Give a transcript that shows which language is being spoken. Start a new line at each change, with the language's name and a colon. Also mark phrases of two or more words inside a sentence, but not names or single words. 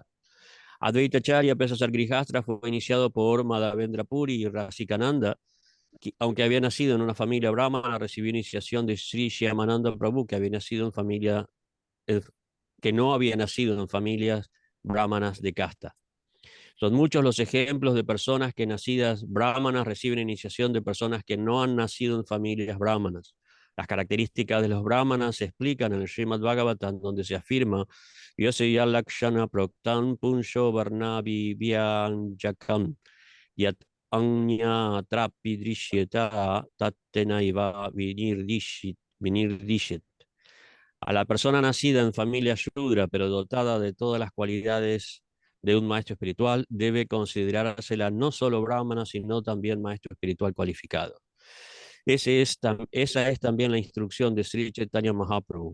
Spanish: Advaita Acharya, pese a ser Grihastra, fue iniciado por Madhavendra Puri y Rasikananda, que, aunque había nacido en una familia brahmana, recibió iniciación de Sri Shyamananda Prabhu, que había nacido en familia, que no había nacido en familias brahmanas de casta. Son muchos los ejemplos de personas que nacidas brahmanas reciben iniciación de personas que no han nacido en familias brahmanas. Las características de los brahmanas se explican en el Srimad Bhagavatam, donde se afirma
Sanskrit: यस्य लक्षणं प्रोक्तं पुंसो वर्णाभि व्यञ्जकम् यद् अन्य त्रापि दृश्येत तत्तेनैव विनिर्दिशेत्.
Spanish: A la persona nacida en familia Shudra, pero dotada de todas las cualidades de un maestro espiritual, debe considerársela no solo brahmana, sino también maestro espiritual cualificado. Esa es también la instrucción de Sri Chaitanya Mahaprabhu.